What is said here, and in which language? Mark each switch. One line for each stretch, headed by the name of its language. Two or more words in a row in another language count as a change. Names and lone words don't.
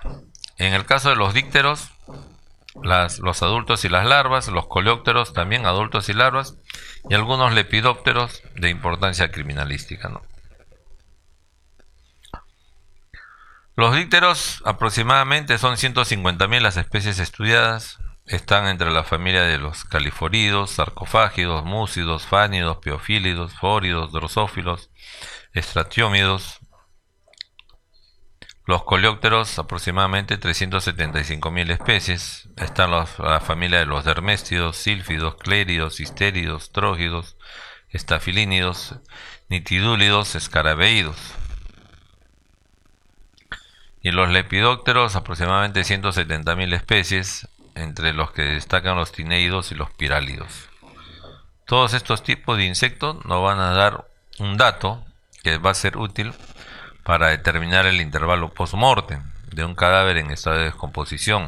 Spanish: En el caso de los dípteros, los adultos y las larvas, los coleópteros también adultos y larvas, y algunos lepidópteros de importancia criminalística, ¿no? Los dípteros aproximadamente son 150.000 las especies estudiadas. Están entre la familia de los califóridos, sarcofágidos, múcidos, fánidos, piofílidos, fóridos, drosófilos, estratiómidos. Los coleópteros, aproximadamente 375.000 especies. Están la familia de los derméstidos, sílfidos, cléridos, histéridos, trógidos, estafilínidos, nitidúlidos, escarabeídos. Y los lepidópteros, aproximadamente 170.000 especies, entre los que destacan los tinéidos y los pirálidos. Todos estos tipos de insectos nos van a dar un dato que va a ser útil para determinar el intervalo post-mortem de un cadáver en estado de descomposición.